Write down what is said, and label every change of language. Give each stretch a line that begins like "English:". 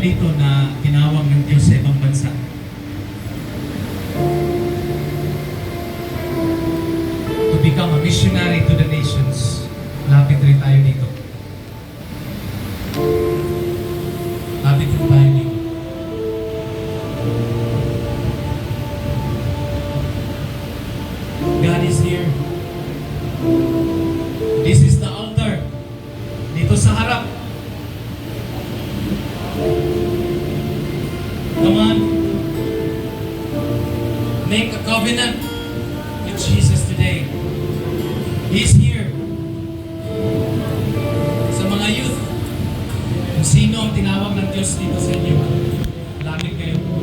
Filipino: dito na tinawag ng Diyos sa ibang bansa.
English: To become a missionary to the nations.
Filipino: Lapit rin tayo dito. Lapit rin tayo dito.
English: God is here. This is the altar.
Filipino: Dito sa harap.
English: Come on. Make a covenant with Jesus today. He's here.
Filipino: Sa mga youth, kung sino ang tinawag ng Diyos dito sa inyo, lamig kayo.